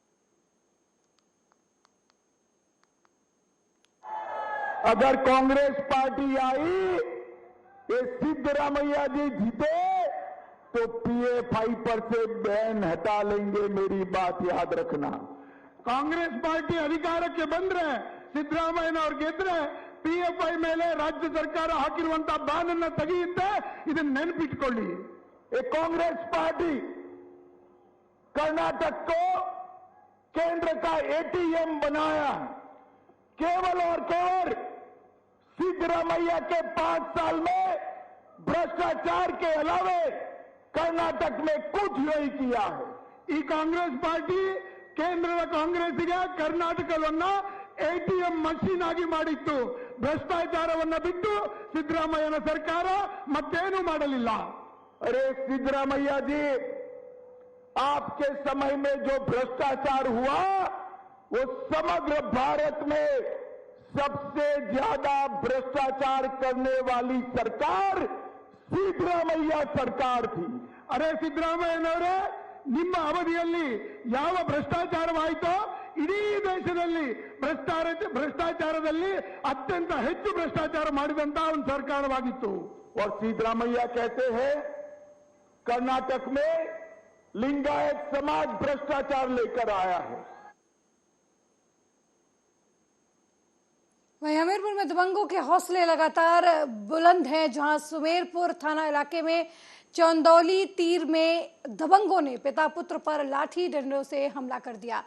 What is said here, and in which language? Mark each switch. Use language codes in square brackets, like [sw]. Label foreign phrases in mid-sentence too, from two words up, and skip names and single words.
[hi] अगर कांग्रेस पार्टी आई, ये सिद्धरामैया जी जीते तो पीएफआई पर से बैन हटा लेंगे। मेरी बात याद रखना। [kn] ಕಾಂಗ್ರೆಸ್ ಪಾರ್ಟಿ ಅಧಿಕಾರಕ್ಕೆ ಬಂದ್ರೆ ಸಿದ್ದರಾಮಯ್ಯನವರು ಗೆದ್ರೆ ಪಿಎಫ್ಐ ಮೇಲೆ ರಾಜ್ಯ ಸರ್ಕಾರ ಹಾಕಿರುವಂತಹ ಬ್ಯಾನ್ ಅನ್ನು ತೆಗೆಯುತ್ತೆ, ಇದನ್ನ ನೆನಪಿಟ್ಕೊಳ್ಳಿ। [hi] एक कांग्रेस पार्टी कर्नाटक को केंद्र का एटीएम बनाया। केवल और केवल सिद्धरामैया के 5 साल में भ्रष्टाचार के अलावे कर्नाटक में कुछ नहीं किया है। [kn] ಈ ಕಾಂಗ್ರೆಸ್ ಪಾರ್ಟಿ ಕೇಂದ್ರದ ಕಾಂಗ್ರೆಸ್ಸಿಗೆ ಕರ್ನಾಟಕವನ್ನ [en] ATM machine [kn] ಆಗಿ ಮಾಡಿತ್ತು। ಭ್ರಷ್ಟಾಚಾರವನ್ನ ಬಿಟ್ಟು ಸಿದ್ದರಾಮಯ್ಯನ ಸರ್ಕಾರ ಮತ್ತೇನು ಮಾಡಲಿಲ್ಲ। [hi] अरे सिद्धरामैया जी, आपके समय में जो भ्रष्टाचार हुआ वो समग्र भारत में सबसे ज्यादा भ्रष्टाचार करने वाली सरकार सिद्धरामैया सरकार थी। [kn] ಅರೆ ಸಿದ್ದರಾಮಯ್ಯನವರೇ, ನಿಮ್ಮ ಅವಧಿಯಲ್ಲಿ ಯಾವ ಭ್ರಷ್ಟಾಚಾರವಾಯಿತೋ ಇಡೀ ದೇಶದಲ್ಲಿ ಭ್ರಷ್ಟಾಚಾರದಲ್ಲಿ ಅತ್ಯಂತ ಹೆಚ್ಚು ಭ್ರಷ್ಟಾಚಾರ ಮಾಡಿದಂತಹ ಒಂದು ಸರ್ಕಾರವಾಗಿತ್ತು। [hi] और सिद्धरामैया कहते हैं कर्नाटक में लिंगायत समाज भ्रष्टाचार लेकर आया है। वहीं हमीरपुर में दबंगों के हौसले लगातार बुलंद हैं, जहां सुमेरपुर थाना इलाके में चौंदौली तीर में दबंगों ने पिता पुत्र पर लाठी डंडों से हमला कर दिया।